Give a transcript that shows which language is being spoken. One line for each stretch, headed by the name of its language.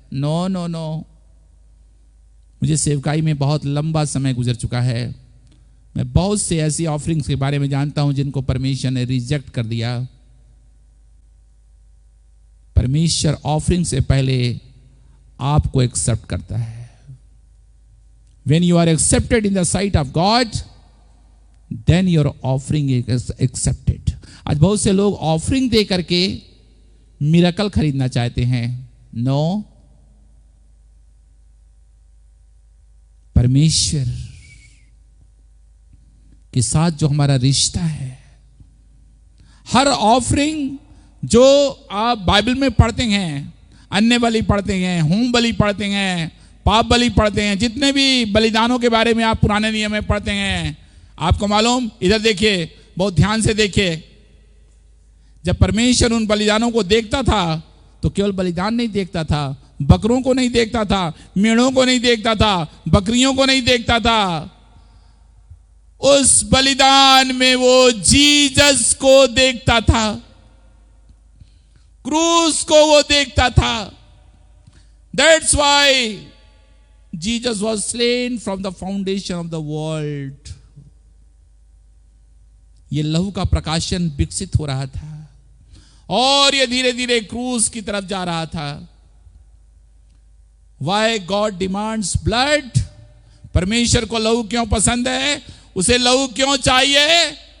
Hindi: No no no, मुझे सेवकाई में बहुत लंबा समय गुजर चुका है। मैं बहुत से ऐसी ऑफरिंग्स के बारे में जानता हूं जिनको परमेश्वर ने रिजेक्ट कर दिया। परमेश्वर ऑफरिंग से पहले आपको एक्सेप्ट करता है।
English: When you are accepted in the sight of God, then your offering is accepted.
Hindi: आज बहुत से लोग ऑफरिंग दे करके मिरेकल खरीदना चाहते हैं। नो, परमेश्वर के साथ जो हमारा रिश्ता है, हर ऑफरिंग जो आप बाइबल में पढ़ते हैं, अन्य बलि पढ़ते हैं, होम बलि पढ़ते हैं, पाप बलि पढ़ते हैं, जितने भी बलिदानों के बारे में आप पुराने नियम में पढ़ते हैं, आपको मालूम, इधर देखिए, बहुत ध्यान से देखिए, जब परमेश्वर उन बलिदानों को देखता था तो केवल बलिदान नहीं देखता था, बकरों को नहीं देखता था, मेढ़ों को नहीं देखता था, बकरियों को नहीं देखता था। उस बलिदान में वो जीसस को देखता था, क्रूस को वो देखता था।
English: That's why Jesus was slain from the foundation of the world.
Hindi: ये लहू का प्रकाशन विकसित हो रहा था और ये धीरे धीरे क्रूस की तरफ जा रहा था।
English: Why God demands blood?
Hindi: परमेश्वर को लहू क्यों पसंद है? उसे लहू क्यों चाहिए?